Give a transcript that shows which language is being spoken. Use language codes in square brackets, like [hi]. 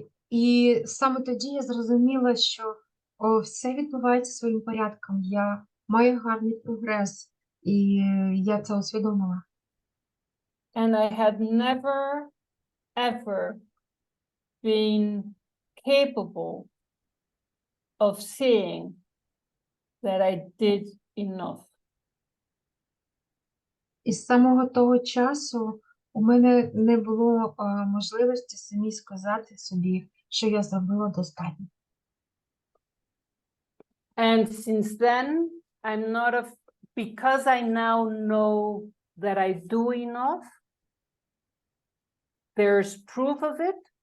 [uk] І саме тоді я зрозуміла, що все відбувається своїм порядком. Я маю гарний прогрес, і я це усвідомила. [en] And I had never, ever been capable of seeing that I did enough. [uk] І з самого того часу у мене не було можливості самі сказати собі, що я зробила достатньо. [en] And since then, I'm not because I now know that I do enough, there's proof of it.